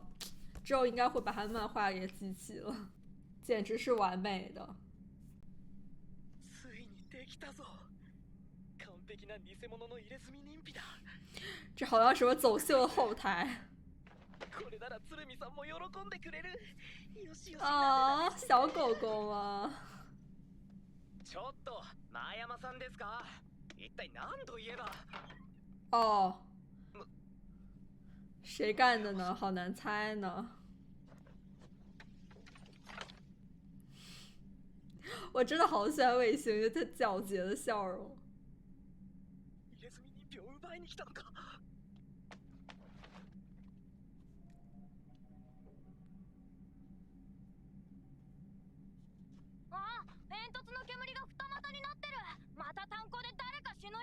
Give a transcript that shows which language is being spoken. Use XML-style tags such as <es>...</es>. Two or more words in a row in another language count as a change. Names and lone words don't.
<zh>之后应该会把他漫画给记起了，简直是完美的。这好像什么走秀的后台。啊，小狗狗吗？</zh> <ja>ちょっと前山さんですか。一体何と言えば。</ja> <zh>哦，谁干的呢？好难猜呢。我真的好喜欢卫星，因为他皎洁的笑容。</zh> <ja>入れ墨人形を奪いに来たのか。あ、煙突の煙が二股になってる。また炭鉱で誰か死ぬよ。</ja>